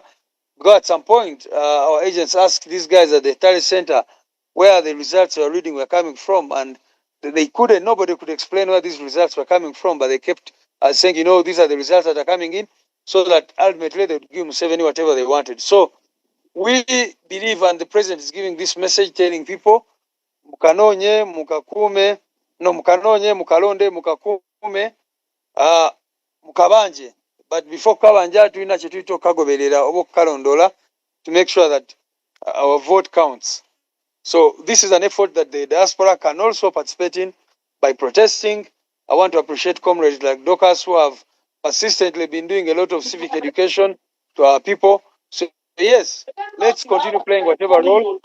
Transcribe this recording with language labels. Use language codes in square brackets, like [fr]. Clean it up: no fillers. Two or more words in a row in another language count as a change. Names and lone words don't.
[en] Because at some point, our agents asked these guys at the Tally Center where the results they were reading were coming from, and they couldn't. Nobody could explain where these results were coming from, but they kept saying, these are the results that are coming in, so that ultimately they would give Museveni whatever they wanted. So we believe, and the president is giving this message, telling people, [lg] mukanonye, mukakume, [en] no, [lg] mukanonye, mukalonde, mukakume, mukabanje. [en] But before [lg] kabanja, tulina chetuito kagoberera obo kalondola [en] to make sure that our vote counts. So this is an effort that the diaspora can also participate in by protesting. I want to appreciate comrades like Docas who have persistently been doing a lot of civic education to our people. So yes, let's continue playing whatever role.